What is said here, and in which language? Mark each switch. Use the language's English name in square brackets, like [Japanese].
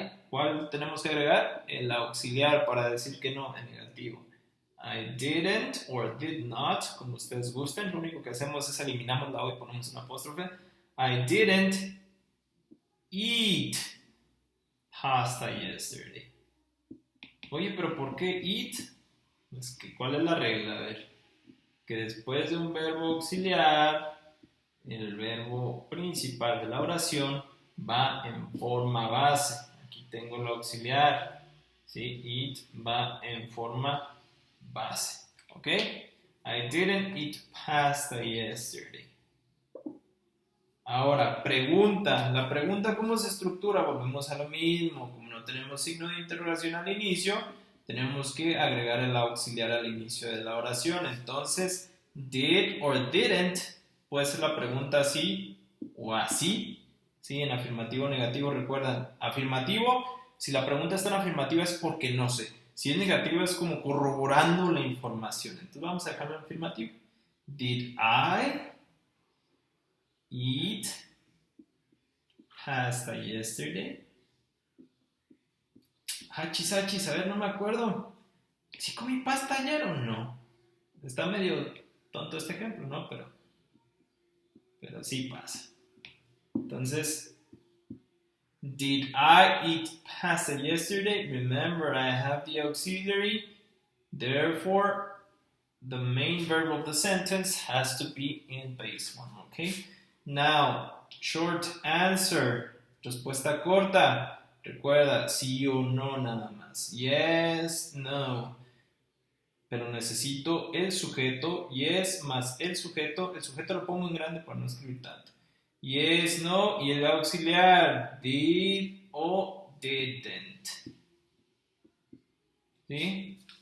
[Spanish] ¿Cuál tenemos que agregar? El auxiliar para decir que no, en negativo. [English] I didn't or did not, [Spanish] como ustedes gusten. Lo único que hacemos es eliminamos la O y ponemos un apóstrofe. [English] I didn't eat pasta yesterday. [Spanish] Oye, pero ¿por qué eat? Es que, ¿cuál es la regla? A ver, que después de un verbo auxiliar, el verbo principal de la oración va en forma base. Aquí tengo el auxiliar, ¿sí? Eat va en forma base, ¿ok? [English] I didn't eat pasta yesterday. [Spanish] Ahora, pregunta. La pregunta, ¿cómo se estructura? Volvemos a lo mismo. Como no tenemos signo de interrogación al inicio, tenemos que agregar el auxiliar al inicio de la oración. Entonces, [English] did or didn't [Spanish] puede ser la pregunta así o así. ¿Sí? En afirmativo o negativo, recuerdan. Afirmativo, si la pregunta está en afirmativa es porque no sé. Si es negativo es como corroborando la información. Entonces vamos a dejarlo en afirmativo. [English] Did I eat pasta yesterday? [Spanish] Hachis, a ver, no me acuerdo. ¿Sí comí pasta ayer o no? Está medio tonto este ejemplo, ¿no? Pero sí pasa. [English] Entonces, did I eat pasta yesterday? Remember, I have the auxiliary. Therefore, the main verb of the sentence has to be in base one, okay? Now, short answer. [Spanish] Respuesta corta. Recuerda, sí o no nada más. [English] Yes, no. [Spanish] Pero necesito el sujeto. Yes más el sujeto. El sujeto lo pongo en grande para no escribir tanto. [English] Yes, no. [Spanish] Y el auxiliar. Did o didn't. ¿Sí?